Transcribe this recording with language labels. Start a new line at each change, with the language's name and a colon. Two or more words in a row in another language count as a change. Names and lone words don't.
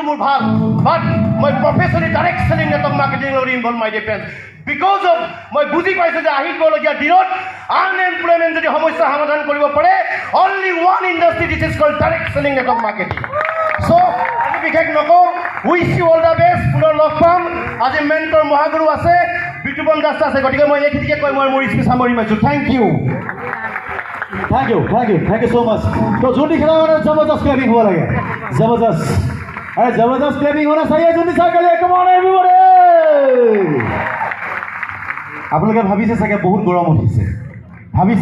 Assamese: মোৰ ভাল বাট মই
English: professionally direct selling network
Assamese: মাৰ্কেটিঙৰ লগত
English: involve my dear friends because of
Assamese: মই বুজি পাইছোঁ যে আহিবলগীয়া দিনত আনএমপ্লয়মেণ্ট যদি সমস্যা সমাধান কৰিব পাৰে
English: only one industry this is called direct selling network marketing so'
Assamese: আজি বিশেষ নকওঁ
English: wish you all the best
Assamese: পুনৰ লগ পাম আজি মেণ্টৰ মহাগুৰু আছে বিতুপন দাস আছে গতিকে মই এইখিনিকে কৈ মই মোৰ স্পীচ সামৰি মাৰিছোঁ
English: thank you so much
Hindi: तो जुंडी खेला जबरदस्त क्लैपिंग हुआ लगे जबरदस्त क्लैपिंग होना चाहिए जुंडी साहब के लिए
English: come on everybody
Assamese: আপোনালোকে ভাবিছে চাগে বহুত গৰম উঠিছে ভাবিছে